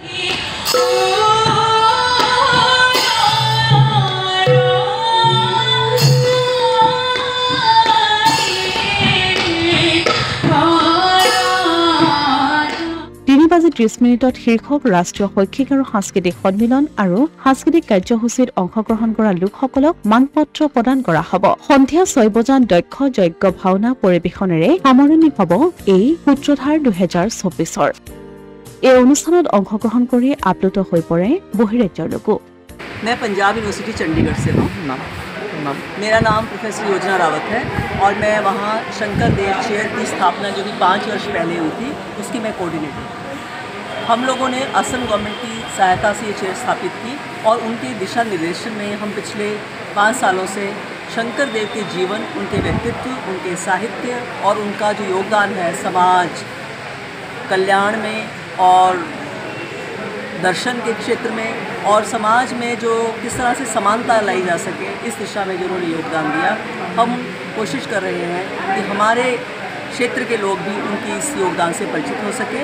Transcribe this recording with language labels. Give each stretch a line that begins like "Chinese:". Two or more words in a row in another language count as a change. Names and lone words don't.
Assamese: (3:30) শীৰ্ষক ৰাষ্ট্ৰীয় শৈক্ষিক আৰু সাংস্কৃতিক সন্মিলন আৰু সাংস্কৃতিক কাৰ্যসূচীত অংশগ্ৰহণ কৰা লোকসকলক মানপত্ৰ প্ৰদান কৰা হ'ব। সন্ধিয়া 6 বজাত দক্ষ যজ্ঞ ভাওনা পৰিৱেশনেৰে সামৰণি হ'ব এই সূত্ৰধাৰ 2024। এই অনুষ্ঠানত অংশগ্ৰহণ কৰি আপ্লুত হৈ পৰে বহিৰাজ্যৰ লোকো।
Hindi: मैं पंजाब यूनिवर्सिटी चंडीगढ़ से हूँ। मेरा नाम प्रोफेसर योजना रावत है और मैं वहाँ शंकर देव चेयर की स्थापना जो कि 5 वर्ष पहले हुई थी उसकी मैं कोऑर्डिनेटर हूँ। हम लोगों ने असम गवर्नमेंट की सहायता से ये चेयर स्थापित की और उनके दिशा निर्देशन में हम पिछले 5 सालों से शंकर देव के जीवन, उनके व्यक्तित्व, उनके साहित्य और उनका जो योगदान है समाज कल्याण में और दर्शन के क्षेत्र में और समाज में जो किस तरह से समानता लाई जा सके, इस दिशा में जो उन्होंने योगदान दिया, हम कोशिश कर रहे हैं कि हमारे क्षेत्र के लोग भी उनकी इस योगदान से परिचित हो सके।